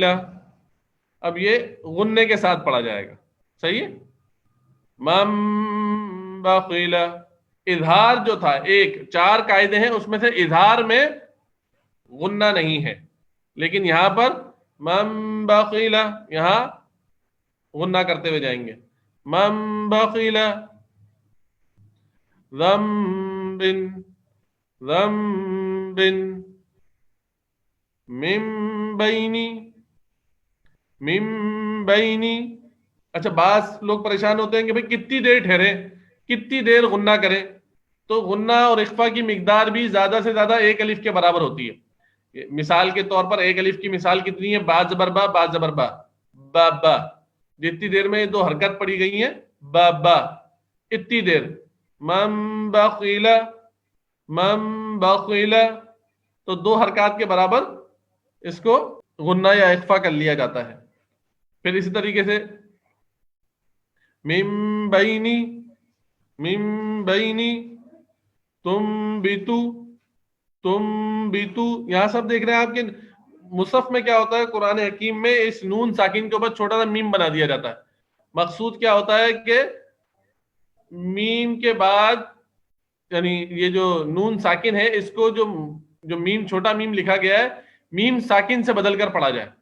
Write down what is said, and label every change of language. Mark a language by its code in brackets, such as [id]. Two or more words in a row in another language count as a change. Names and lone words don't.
[ur] اب یہ غننے کے ساتھ پڑھا جائے گا، صحیح ہے؟ [ar] مم بخیل. [ur] اظہار جو تھا 4 قاعدے ہیں، اس میں سے اظہار میں غنہ نہیں ہے، لیکن یہاں پر [ar] مم بخیل، [ur] یہاں غنہ کرتے ہوئے جائیں گے. [ar] مم بخیل ذنب، ذنب. من بینی، من بینی. [ur] اچھا بعض لوگ پریشان ہوتے ہیں کہ بھئی کتنی دیر ٹھہرے، کتنی دیر غنہ کریں. تو غنہ اور اخفا کی مقدار بھی زیادہ سے زیادہ ایک الف کے برابر ہوتی ہے. مثال کے طور پر ایک الف کی مثال کتنی ہے؟ با زبر با، با زبر با، با با. جتنی دیر میں یہ دو حرکت پڑی گئی ہیں با با، اتنی دیر. [ar] من بخیل، من بخیل، [ur] تو دو حرکات کے برابر اس کو غنہ یا اخفا کر لیا جاتا ہے. پھر اسی طریقے سے [ar] من بینی، من بینی، تم بیتو، تم بیتو. [ur] یہاں سب دیکھ رہے ہیں آپ کے مصحف میں کیا ہوتا ہے، قرآن حکیم میں اس نون ساکن کے اوپر چھوٹا سا میم بنا دیا جاتا ہے. مقصود کیا ہوتا ہے کہ میم کے بعد، یعنی یہ جو نون ساکن ہے اس کو جو میم چھوٹا میم لکھا گیا ہے میم ساکن سے بدل کر پڑھا جائے.